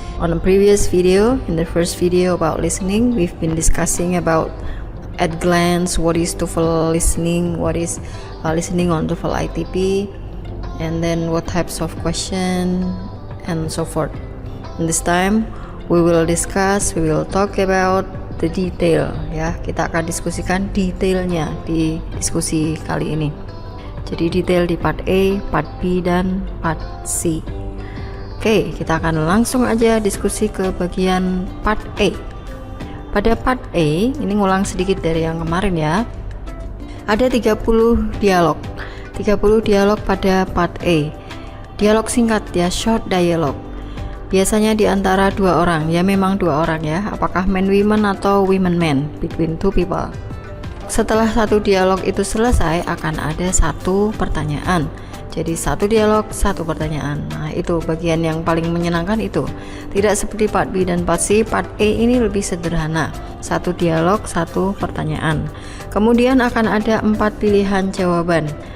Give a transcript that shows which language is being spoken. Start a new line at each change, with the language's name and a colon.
English: On a previous video, in the first video about listening, we've been discussing about at glance what is TOEFL listening, what is listening on TOEFL ITP, and then what types of question and so forth. And this time we will talk about the detail ya.
Indonesian: Kita akan diskusikan detailnya di diskusi kali ini. Jadi detail di part A, part B, dan part C. Oke, kita akan langsung aja diskusi ke bagian part A. Pada part A, ini ngulang sedikit dari yang kemarin ya. Ada 30 dialog. 30 dialog pada part A. Dialog singkat ya, short dialog. Biasanya di antara dua orang, ya memang dua orang ya. Apakah
English: man women atau women man, between two people.
Indonesian: Setelah satu dialog itu selesai, akan ada satu pertanyaan. Jadi satu dialog, satu pertanyaan. Nah itu bagian yang paling menyenangkan itu. Tidak seperti part B dan part C, part A ini lebih sederhana. Satu dialog, satu pertanyaan. Kemudian akan ada 4 pilihan jawaban.